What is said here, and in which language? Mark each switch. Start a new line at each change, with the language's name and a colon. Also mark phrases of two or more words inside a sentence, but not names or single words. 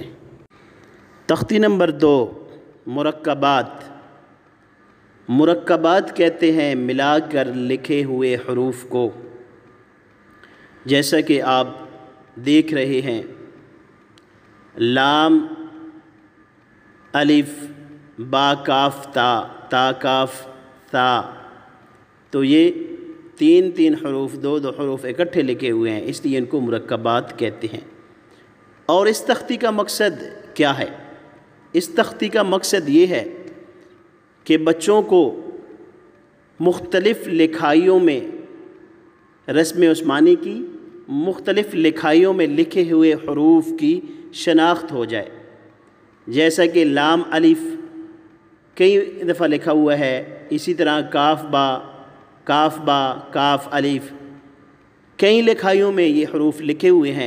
Urdu: تختی نمبر 2، مرکبات۔ مرکبات کہتے ہیں ملا کر لکھے ہوئے حروف کو، جیسا کہ آپ دیکھ رہے ہیں، لام، الف، با کاف تا، تا کاف ثا، تو یہ 3 حروف 2 حروف اکٹھے لکھے ہوئے ہیں، اس لیے ان کو مرکبات کہتے ہیں۔ اور اس تختی کا مقصد کیا ہے؟ اس تختی کا مقصد یہ ہے کہ بچوں کو مختلف لکھائیوں میں، رسم عثمانی کی مختلف لکھائیوں میں لکھے ہوئے حروف کی شناخت ہو جائے، جیسا کہ لام الف کئی دفعہ لکھا ہوا ہے، اسی طرح کاف با، کاف الف، کئی لکھائیوں میں یہ حروف لکھے ہوئے ہیں۔